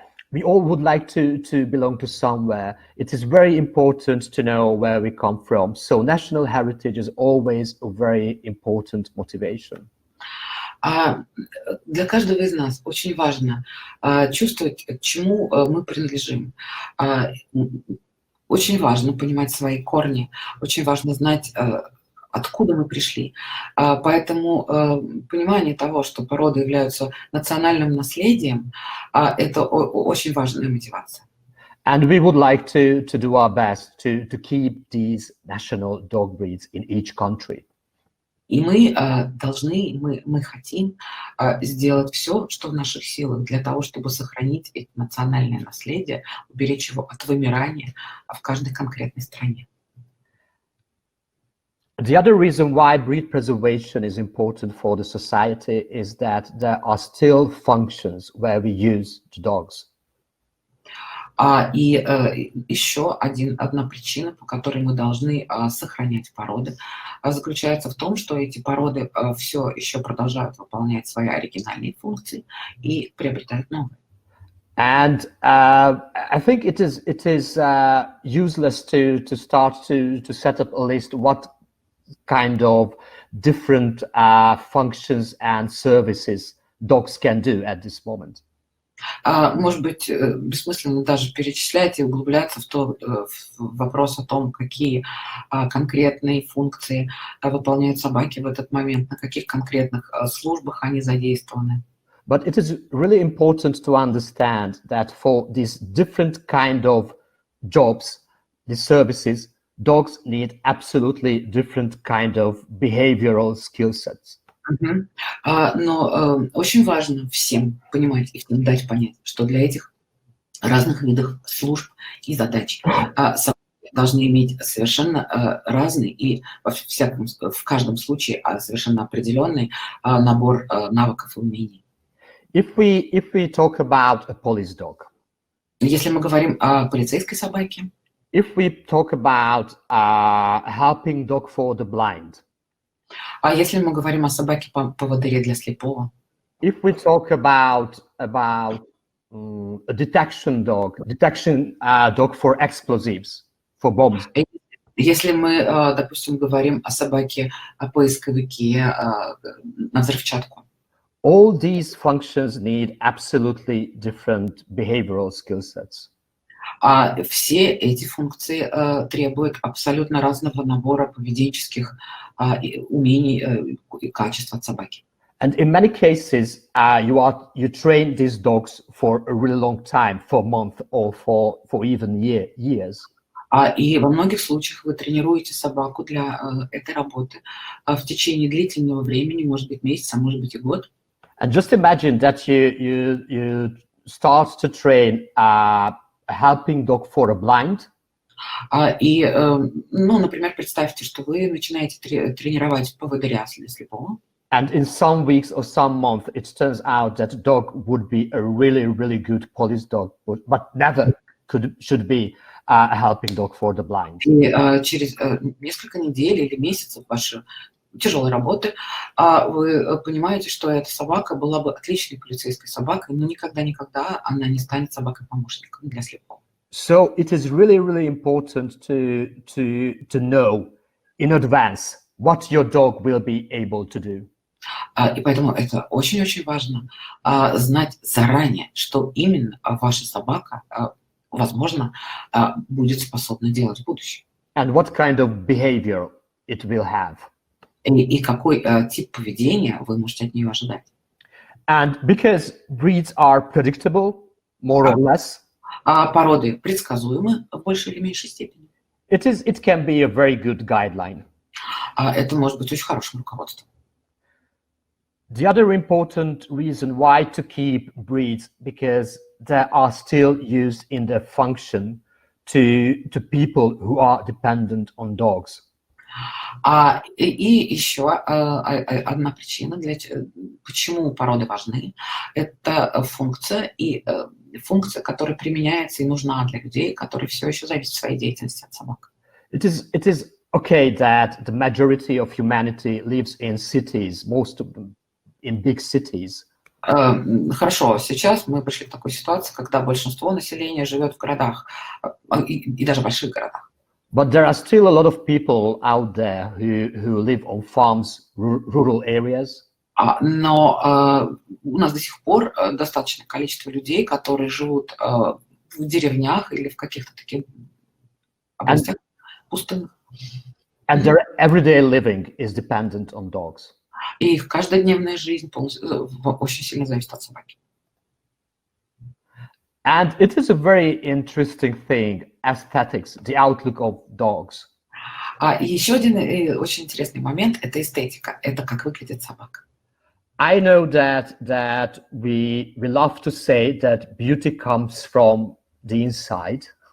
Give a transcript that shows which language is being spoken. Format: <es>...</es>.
<en>We all would like to belong to somewhere. It is very important to know where we come from. So national heritage is always a very important motivation.</en> <ru>Для каждого из нас очень важно чувствовать, к чему мы принадлежим. Очень важно понимать свои корни, очень важно знать, откуда мы пришли. Поэтому понимание того, что породы являются национальным наследием, это очень важная мотивация.</ru> <en>And we would like to do our best to keep these national dog breeds in each country.</en> <ru>И мы должны, мы хотим сделать все, что в наших силах, для того, чтобы сохранить это национальное наследие, уберечь его от вымирания в каждой конкретной стране.</ru> <en>The other reason why breed preservation is important for the society is that there are still functions where we use the dogs.</en> <ru>И еще одна причина, по которой мы должны сохранять породы, заключается в том, что эти породы все еще продолжают выполнять свои оригинальные функции и приобретают новые.</ru> <en>And I think it is useless to start to set up a list what kind of different functions and services dogs can do at this moment.</en> <ru>Может быть, бессмысленно даже перечислять и углубляться в вопрос о том, какие конкретные функции выполняют собаки в этот момент, на каких конкретных службах они задействованы.</ru> <en>But it is really important to understand that for these different kind of jobs, these services, dogs need absolutely different kind of behavioral skill sets.</en> <ru>Но очень важно всем понимать и всем дать понять, что для этих разных видов служб и задач собаки должны иметь совершенно разный и в каждом случае совершенно определенный набор навыков и умений.</ru> <en>If we talk about a police dog,</en> <ru>Если мы говорим о полицейской собаке,</ru> <en>if we talk about helping dog for the blind,</en> <ru>если мы говорим о собаке-поводыре для слепого,</ru> <en>if we talk about a detection dog for explosives, for bombs,</en> <ru>если мы, допустим, говорим о собаке, о поисковике, на взрывчатку,</ru> <en>all these functions need absolutely different behavioral skill sets.</en> <ru>Все эти функции требуют абсолютно разного набора поведенческих умений и качеств от собаки.</ru> <en>And in many cases, you train these dogs for a really long time, for months or for even years.</en> <ru>И во многих случаях вы тренируете собаку для этой работы в течение длительного времени, может быть месяц, а может быть и год.</ru> <en>And just imagine that you start to train a helping dog for a blind.</en> <ru>Ну, например, представьте, что вы начинаете тренировать поводыря для слепого.</ru> <en>And in some weeks or some months, it turns out that dog would be a really, really good police dog, but never should be a helping dog for the blind.</en> <ru>И через несколько недель или месяцев вашей тяжелой работы вы понимаете, что эта собака была бы отличной полицейской собакой, но никогда она не станет собакой-помощником для слепого.</ru> <en>So it is really, really important to know in advance what your dog will be able to do.</en> <ru>И поэтому это очень-очень важно знать заранее, что именно ваша собака, возможно, будет способна делать в будущем.</ru> <en>And what kind of behavior it will have.</en> <ru>И какой тип поведения вы можете от нее ожидать.</ru> <en>And because breeds are predictable, more or less,</en> <ru>породы предсказуемы в большей или меньшей степени.</ru> <en>It can be a very good guideline.</en> <ru>Это может быть очень хорошим руководством.</ru> <en>The other important reason why to keep breeds, because they are still used in their function to people who are dependent on dogs.</en> <ru>И еще одна причина, почему породы важны, это функция, которая применяется и нужна для людей, которые все еще зависят в своей деятельности от собак.</ru> <en>It is okay that the majority of humanity lives in cities, most of them in big cities.</en> <ru>Хорошо, сейчас мы пришли к такой ситуации, когда большинство населения живет в городах, и даже больших городах.</ru> <en>But there are still a lot of people out there who live on farms, rural areas.</en> <ru>Но у нас до сих пор достаточное количество людей, которые живут в деревнях или в каких-то таких областях пустынных.</ru> <en>And their everyday living is dependent on dogs.</en> <ru>И их каждодневная жизнь очень сильно зависит от собаки.</ru> <en>And it is a very interesting thing, aesthetics, the outlook of dogs.</en> <ru>И еще один очень интересный момент – это эстетика, это как выглядит собака.</ru> <en>I know that we love to say that beauty comes from the inside.</en>